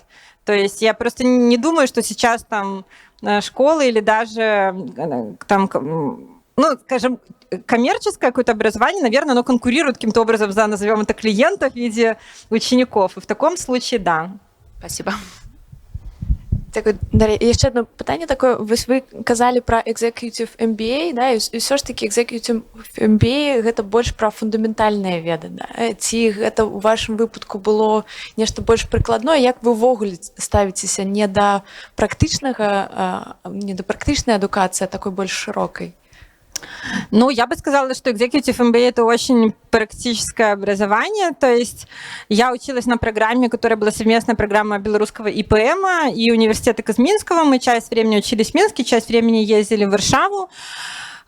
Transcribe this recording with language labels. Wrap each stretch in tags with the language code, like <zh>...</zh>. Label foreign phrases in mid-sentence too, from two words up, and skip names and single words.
<ru>То есть я просто не думаю, что сейчас там школы или даже там... скажем, коммерческое какое-то образование, наверное, оно конкурирует каким-то образом за, назовем это, клиентов в виде учеников. И в таком случае, да. Спасибо.</ru> <be>Так, Дар'я, яшчэ одно пытанне такое. Вы казалі пра Executive MBA, да, і ўсё ж такі Executive MBA гэта больш пра фундаментальныя веды, да? Ці гэта ў вашым выпадку было нешта больш прыкладное? Як вы ўвогуле ставіцеся не да практычнага, не да практычнай адукацыі, а такой больш шырокай?</be> <ru>Я бы сказала, что Executive MBA – это очень практическое образование. То есть я училась на программе, которая была совместная программа белорусского ИПМа и университета Казминского. Мы часть времени учились в Минске, часть времени ездили в Варшаву.</ru>